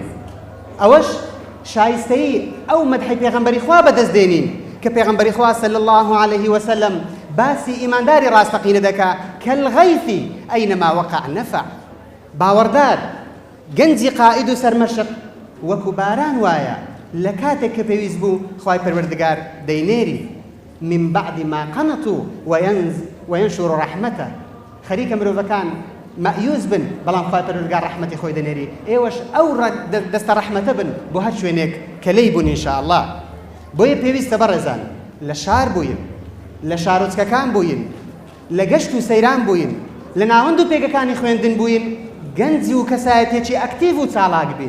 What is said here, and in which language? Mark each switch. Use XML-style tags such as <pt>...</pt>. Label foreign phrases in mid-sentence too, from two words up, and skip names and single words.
<ckb>ئەوەش شایستەی ئەو مەدحی پێغەمبەری خوا بەدەستدێنین کە پێغەمبەری خوا</ckb> <ar>صلی الله عليه وسلم</ar> <ckb>باسی ئیمانداری ڕاستەقینە دەکا</ckb> <ar>کەلغەیثی ئەینەما وەقع نەفع.</ar> <ckb>باوەڕدار گەنجی قائید و سەرمەشق وەکو باران وایە لە کاتێک کە پێویست بوو خوای پەروەردگار دەینێری</ckb> <ar>من بعد ما قەنەتوا وەینشر ڕەحمەتە.</ar> <ckb>خەریکە مرۆڤەکان مەئیوز بن، بەڵام خوای پەروەردگار ڕەحمەتی خۆی دەنێری. ئێوەش ئەو دەستە ڕەحمەتە بن بۆ هەر شوێنێک کە لێی بوون ئینشاءالله. بۆیە پێویستە بەڕێزان لە شار بووین، لە شارۆچکەکان بووین، لە گەشت و سەیران بووین، لە ناوەند و پێگەکانی خوێندن بووین، گەنجی و کەسایەتێکی ئەکتیڤ و چالاک بین.</ckb>